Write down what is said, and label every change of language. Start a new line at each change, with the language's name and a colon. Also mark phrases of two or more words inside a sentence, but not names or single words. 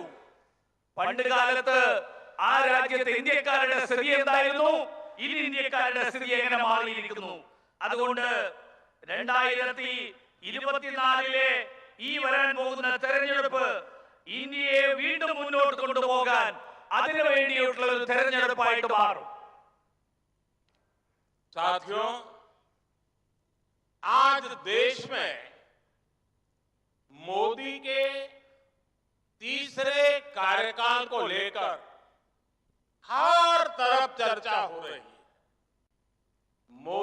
Malayalam: പണ്ട് കാലത്ത് ആ രാജ്യത്തെ ഇന്ത്യക്കാരുടെ സ്ഥിതി എന്തായിരുന്നു, ഇനി ഇന്ത്യക്കാരുടെ സ്ഥിതി എങ്ങനെ മാറിയിരിക്കുന്നു. അതുകൊണ്ട് 2024 ഈ വരാൻ പോകുന്ന തെരഞ്ഞെടുപ്പ് ഇന്ത്യയെ വീണ്ടും മുന്നോട്ട് കൊണ്ടുപോകാൻ അതിനു വേണ്ടിയിട്ടുള്ള ഒരു തെരഞ്ഞെടുപ്പായിട്ട് മാറും.
Hindi: साथियों, आज देश में मोदी के तीसरे कार्यकाल को लेकर हर तरफ चर्चा हो रही है।